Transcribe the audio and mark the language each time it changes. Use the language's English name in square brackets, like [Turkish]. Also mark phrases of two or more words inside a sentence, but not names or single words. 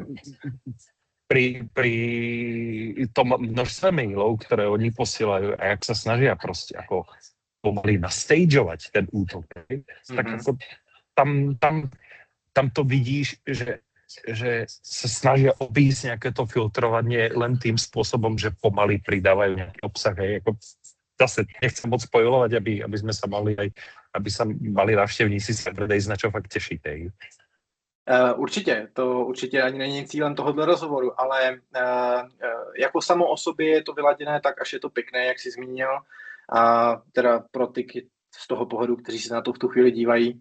[Slovak] Pri tom množstve mailov, ktoré oni posielajú a jak sa snažia proste ako pomaly nastageovať ten útok, hej, tak ako tam to vidíš, že sa snažia obísť nejaké to filtrovanie len tým spôsobom, že pomaly pridávajú nejaký obsah, hej, ako zase nechcem moc spoilovať, aby sme sa mali aj aby sa mali návštěvníci Cyberdays na čo fakt těšit. [Czech] Určitě, to určitě ani není cílem tohohle rozhovoru, ale jako samo o sobě je to vyladěné tak, až je to pěkné, jak jsi zmínil. A teda pro ty z toho pohledu, kteří se na to v tu chvíli dívají.